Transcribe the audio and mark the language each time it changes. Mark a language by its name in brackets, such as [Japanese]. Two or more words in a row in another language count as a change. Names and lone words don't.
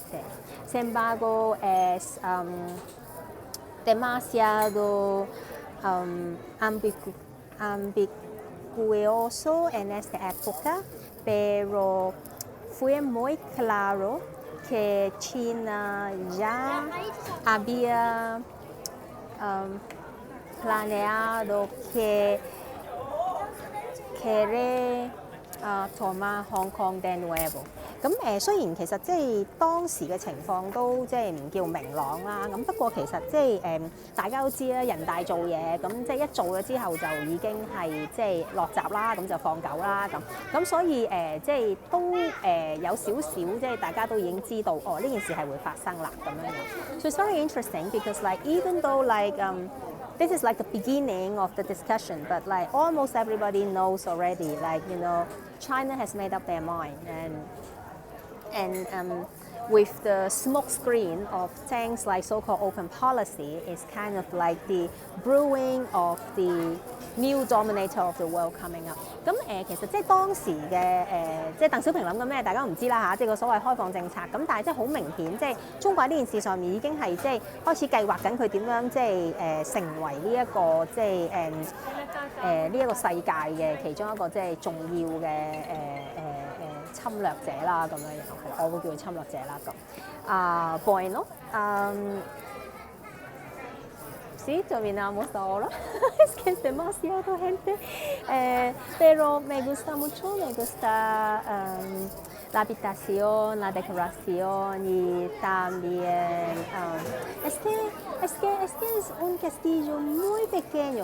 [Spanish] Sin embargo, es demasiado ambiguoso en esta época, pero fue muy claro que China ya había planeado que quiere tomar Hong Kong de nuevo。 [Cantonese] 咁雖然其實即係當時嘅情況都即係唔叫明朗啦，咁不過其實即係大家都知啦，人大做嘢，咁即係一做咗之後就已經係即係落閘啦，咁就放狗啦咁所以即係都有少少即係大家都已經知道哦呢件事係會發生啦咁樣。 [English] So it's very interesting because like even though like this is like the beginning of the discussion, but like almost everybody knows already, like China has made up their mind, and with the smoke screen of things like so-called open policy, is kind of like the brewing of the new dominator of the world coming up。 [Cantonese] 咁其實即係當時嘅即係鄧小平諗緊咩，大家唔知啦嚇，即係個所謂開放政策。咁但係即係好明顯，即係中國喺呢件事上面已經係即係開始計劃緊佢點樣即係成為呢一個即係呢一個世界嘅其中一個即係重要嘅侵略者啦咁樣，我會叫佢侵略者啦咁。 [Spanish] Bueno, visito, miramos ahora. Es que es demasiado gente. Pero me gusta mucho, me gusta la habitación, la decoración y también es un castillo muy pequeño.